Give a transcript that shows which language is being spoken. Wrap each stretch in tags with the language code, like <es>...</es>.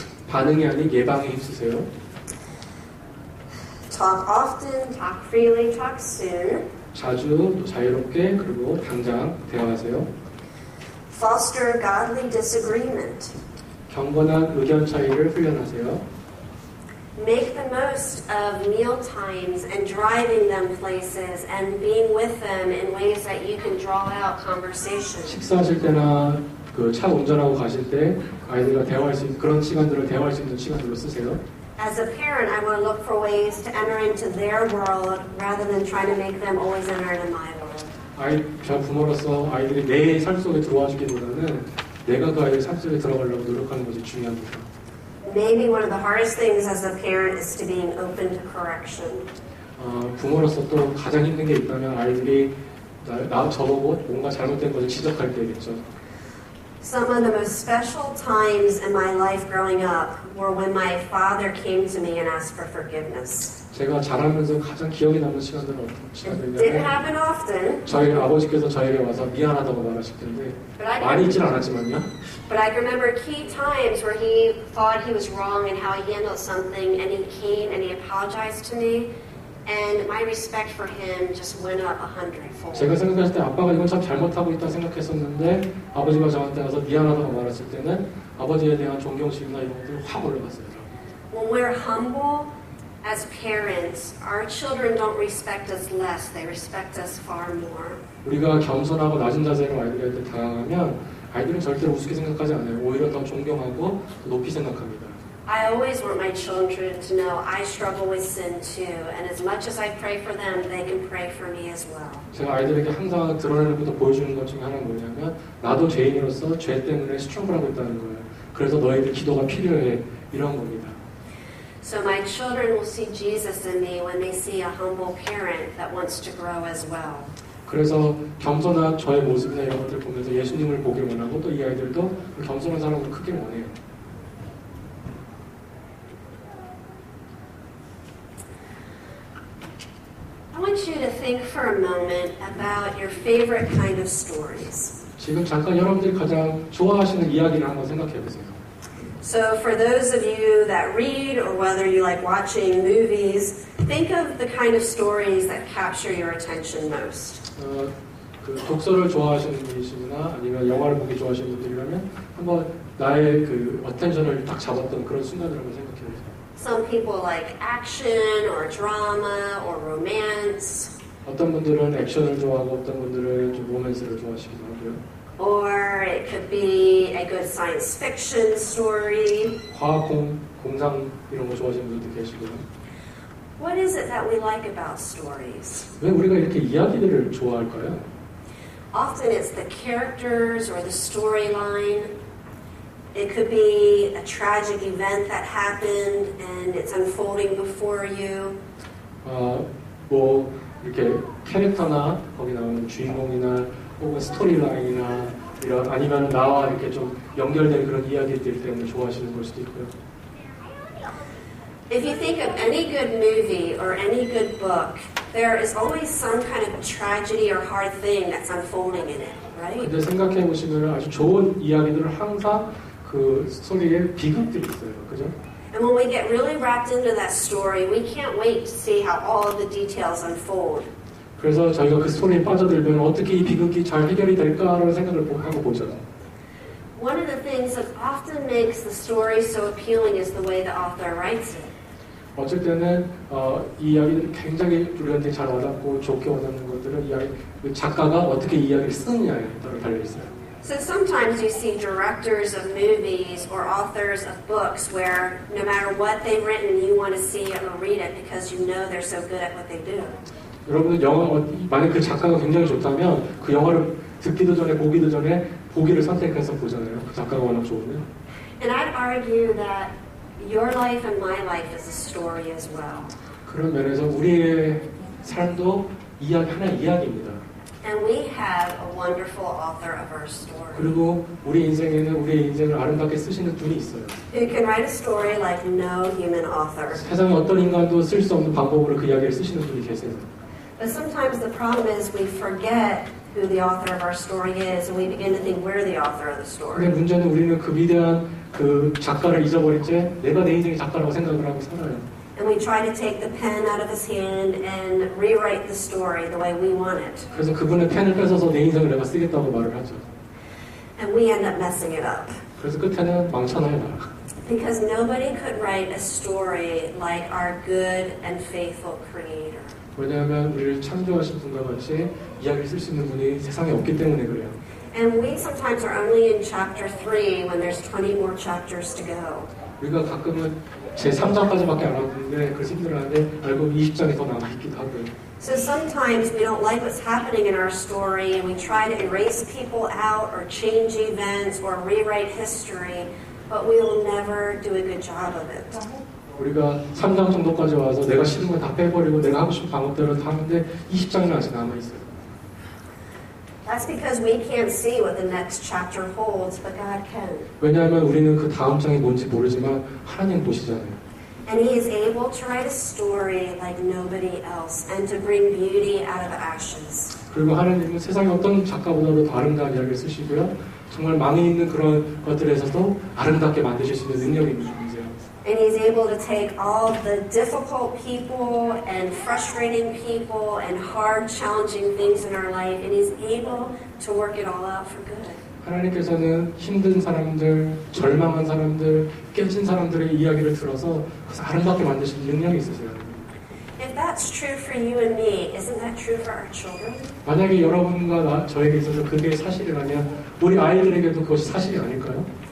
<ko>반응이 아닌 예방에 힘쓰세요.</ko> <en>Talk often, talk freely, talk soon.</en> <ko>자주 또 자유롭게 그리고 당장 대화하세요.</ko> <en>Foster godly disagreement.</en> <ko>경건한 의견 차이를 훈련하세요.</ko> <en>Make the most of meal times and driving them places and being with them in ways that you can draw out conversation.</en> <ko>식사하실 때나 그 차 운전하고 가실 때 아이들과 대화할 수 있는 그런 시간들을 대화할 수 있는 시간들로 쓰세요.</ko> <en>As a parent, I want to look for ways to enter into their world rather than trying to make them always enter into my world.</en> <ko>저 부모로서 아이들이 내 삶 속에 들어와 주기보다는 내가 그 아이들 삶 속에 들어가려고 노력하는 것이 중요합니다.</ko> <en>Maybe one of the hardest things as a parent is to being open to correction.</en> <ko>부모로서 또 가장 힘든 게 있다면 아이들이 저보고 뭔가 잘못된 것을 지적할 때겠죠.</ko> <en>Some of the most special times in my life growing up were when my father came to me and asked for forgiveness.</en> <ko>제가 자라면서 가장 기억에 남는 시간들은 어떤</ko> <en>It didn't</en> <ko>시간들이냐면</ko> <en>happen often.</en> <ko>저희 아버지께서 저에게 와서 미안하다고 말하실 텐데 많이 있진 않았지만요.</ko> <en>But I can remember key times where he thought he was wrong in how he handled something, and he came and he apologized to me, and my respect for him just went up 100-fold.</en> <ko>제가 생각했을 때 아빠가 이건 참 잘못하고 있다 생각했었는데 아버지가 저한테 와서 미안하다고 말했을 때는 아버지에 대한 존경심이나 이런 것들이 확 올라갔어요.</ko> <en>When we're humble as parents, our children don't respect us less, they respect us far more.</en> <ko>우리가 겸손하고 낮은 자세로 아이들한테 다가가면 아이들은 절대로 우습게 생각하지 않아요. 오히려 더 존경하고 더 높이 생각합니다.</ko> <en>I always want my children to know I struggle with sin too, and as much as I pray for them, they can pray for me as well.</en> <ko>제가 아이들에게 항상 드러내는 것도 보여주는 것 중에 하나는 뭐냐면 나도 죄인으로서 죄 때문에 스트러글하고 있다는 거예요. 그래서 너희들 기도가 필요해 이런 겁니다.</ko> <en>So my children will see Jesus in me when they see a humble parent that wants to grow as well.</en> <ko>그래서 겸손한 저의 모습이나 이런 것들 보면서 예수님을 보길 원하고 또 이 아이들도 겸손한 사람을 크길 원해요.</ko> <en>I want you to think for a moment about your favorite kind of stories.</en> <ko>지금 잠깐 여러분들이 가장 좋아하시는 이야기를 한번 생각해 보세요.</ko> <en>So for those of you that read or whether you like watching movies, think of the kind of stories that capture your attention most.</en> <ko>그 독서를 좋아하시는 분이시거나 아니면 영화를 보기 좋아하시는 분들이라면 한번 나의 그 어텐션을 딱 잡았던 그런 순간을 한번 생각해 보세요.</ko> <en>Some people like action or drama or romance.</en> <ko>어떤 분들은 액션을 좋아하고 어떤 분들은 좀 로맨스를 좋아하시기도 하고요.</ko> <en>Or it could be a good science fiction story.</en> <ko>과학 공상 이런 거 좋아하시는 분들도 계시고요.</ko> <en>What is it that we like about stories?</en> <ko>왜 우리가 이렇게 이야기들을 좋아할까요?</ko> <en>Often it's the characters or the storyline. It could be a tragic event that happened and it's unfolding before you.</en> <ko>뭐 이렇게 캐릭터나 거기 나오는 주인공이나 혹은 스토리라인이나 이런 아니면 나와 이렇게 좀 연결된 그런 이야기들 때문에 좋아하시는 걸 수도 있고요.</ko> <en>If you think of any good movie or any good book, there is always some kind of tragedy or hard thing that's unfolding in it, right?</en> <ko>근데 생각해 보시면 아주 좋은 이야기들은 항상 그 스토리에 비극들이 있어요, 그죠?</ko> <en>And when we get really wrapped into that story, we can't wait to see how all of the details unfold.</en> <ko>그래서 저희가 그 스토리에 빠져들면 어떻게 이 비극이 잘 해결이 될까라는 생각을 하고 보죠.</ko> <en>One of the things that often makes the story so appealing is the way the author writes it.</en> <ko>어쩔 때는 이 이야기들이 굉장히 우리한테 잘 와닿고 좋게 와닿는 것들은 그 작가가 어떻게 이 이야기를 쓰느냐에 따라 달려 있어요.</ko> <en>So sometimes you see directors of movies or authors of books where no matter what they've written, you want to see it or read it because you know they're so good at what they do.</en> <ko>여러분은 영화 만약 그 작가가 굉장히 좋다면 그 영화를 듣기도 전에 보기도 전에 보기를 선택해서 보잖아요. 그 작가가 워낙 좋으면.</ko> <en>And I'd argue that your life and my life is a story as well.</en> <ko>그런 면에서 우리의 삶도 하나의 이야기입니다.</ko> <en>And we have a wonderful author of our story.</en> <ko>그리고 우리 인생에는 우리의 인생을 아름답게 쓰시는 분이 있어요.</ko> <en>Who can write a story like no human author.</en> <ko>세상에 어떤 인간도 쓸 수 없는 방법으로 그 이야기를 쓰시는 분이 계세요.</ko> <en>But sometimes the problem is we forget who the author of our story is and we begin to think we're the author of the story.</en> <ko>근데 문제는 우리는 그 위대한 그 작가를 잊어버린 채 내가 내 인생의 작가라고 생각을 하고 살아요.</ko> <en>And we try to take the pen out of his hand and rewrite the story the way we want it.</en> <ko>그래서 그분의 펜을 뺏어서 내 인생을 내가 쓰겠다고 말을 하죠.</ko> <en>And we end up messing it up.</en> <ko>그래서 끝에는 망쳐놔요, 나.</ko> <en>Because nobody could write a story like our good and faithful Creator.</en> <ko>왜냐하면 우리를 창조하신 분과 같이 이야기를 쓸 수 있는 분이 세상에 없기 때문에 그래요.</ko> <en>And we sometimes are only in chapter 3 when there's 20 more chapters to go.</en> <ko>우리가 가끔은 제 3장까지밖에 안 왔는데 그래서 힘들어하는데 알고 20장이 더 남아있기도 하고요.</ko> <en>So sometimes we don't like what's happening in our story and we try to erase people out or change events or rewrite history, but we will never do a good job of it.</en> <ko>우리가 3장 정도까지 와서 내가 싫은 거 다 빼버리고 내가 하고 싶은 방법대로 다 하는데 20장이나 아직 남아있어요.</ko> <en>That's because we can't see what the next chapter holds, but God can.</en> <ko>왜냐하면 우리는 그 다음 장이 뭔지 모르지만 하나님 보시잖아요.</ko> <en>And He is able to write a story like nobody else and to bring beauty out of ashes.</en> <ko>그리고 하나님은 세상에 어떤 작가보다도 더 아름다운 이야기를 쓰시고요. 정말 망해 있는 그런 것들에서도 아름답게 만드실 수 있는 능력이 있는 분이세요.</ko> <en>And He's able to take all the difficult people and frustrating people and hard, challenging things in our life, and He's able to work it all out for good.</en> <ko>하나님께서는 힘든 사람들, 절망한 사람들, 깨진 사람들의 이야기를 들어서 그래서 아름답게 만드시는 능력이 있으세요.</ko> <en>If that's true for you and me, isn't that true for our children?</en> <ko>만약에 여러분과 저에게 있어서 그게 사실이라면 우리 아이들에게도 그것이 사실이 아닐까요?</ko>